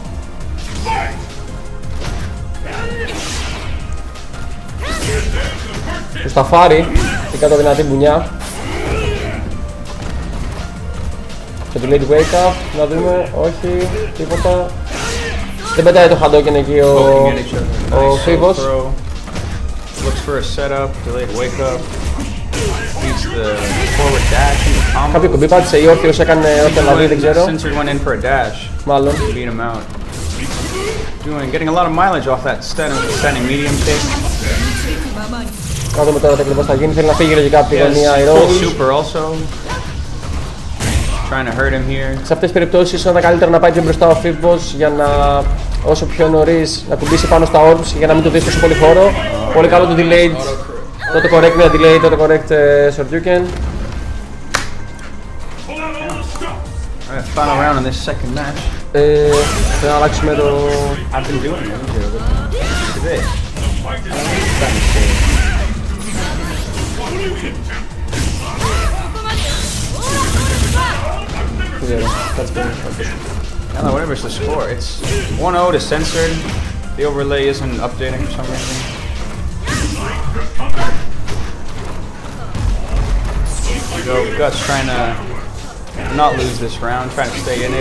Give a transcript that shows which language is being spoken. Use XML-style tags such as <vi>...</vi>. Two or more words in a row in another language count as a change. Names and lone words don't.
<el>Του σταφάρει, την κάτω δυνατή μπουνιά. Και του λέει του</el> <en>wake up,</en> <el>να δούμε, όχι, τίποτα. Δεν πετάει το Hadouken εκεί ο Φίβος.</el> <en>Looks for a setup, delayed wake up. Beats the forward dash and the combo.</en> <el>Κάποιο κουμπί πάτησε ή όρθιος έκανε ό,τι να δει, δεν ξέρω.</el> <en>Censored went in for a dash.</en> <el>Μάλλον.</el> <en>Beat him out. Getting a lot of mileage off that standing medium kick.</en> <el>Να δούμε τώρα τι θα γίνει. Θέλει να φύγει λογικά από τη γωνία η</el> <en>Full Rose. super also. Trying to hurt him here.</en> <el>Σε αυτές τις περιπτώσεις ίσως θα ήταν καλύτερα να πάει πιο μπροστά ο Φίβος για να όσο πιο νωρίς να κουμπίσει πάνω στα orbs για να μην του δεις τόσο πολύ χώρο. Πολύ καλό το delayed. Τότε correct με delay, τότε correct Shoryuken.</el> <en>Alright, final round in this second match.</en> <el>Θα να αλλάξουμε το...</el> <en>I've been doing it. Today.</en> <el>Δεν ξέρω, κάτσε πέρα.</el> <en>I don't know, whatever's the score. It's 1-0 to Censored. The overlay isn't updating for some reason. So Guts trying to not lose this round, trying to stay in it.</en>